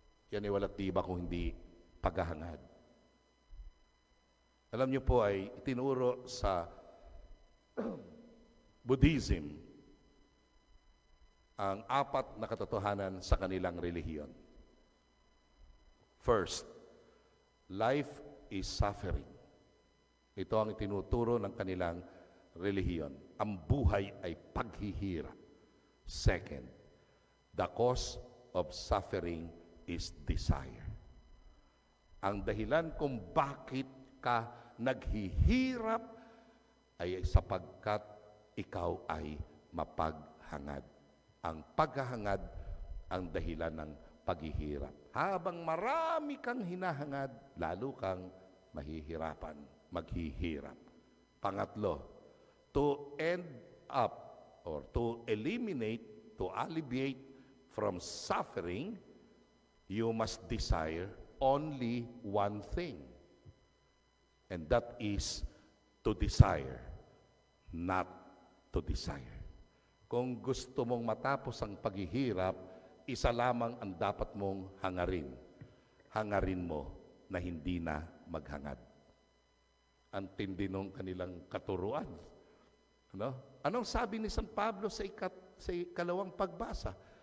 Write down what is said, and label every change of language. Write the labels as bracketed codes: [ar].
[tl] Yan ay walang tiba kung hindi paghahangad. Alam nyo po ay itinuro sa Buddhism ang 4 na katotohanan sa kanilang relihiyon. [en] First, life is suffering. [tl] Ito ang itinuturo ng kanilang relihiyon. Ang buhay ay paghihirap. [en] Second, the cause of suffering is desire. [tl] Ang dahilan kung bakit ka naghihirap ay sapagkat ikaw ay mapaghangad. Ang paghahangad ang dahilan ng paghihirap. Habang marami kang hinahangad, lalo kang mahihirapan, maghihirap. Pangatlo, [en] to end up or to eliminate, to alleviate from suffering, you must desire only one thing. And that is to desire, not to desire. [tl] Kung gusto mong matapos ang paghihirap, isa lamang ang dapat mong hangarin. Hangarin mo na hindi na maghangad. Ang tindi ng kanilang katuruan. Ano? Anong sabi ni San Pablo sa ikalawang pagbasa?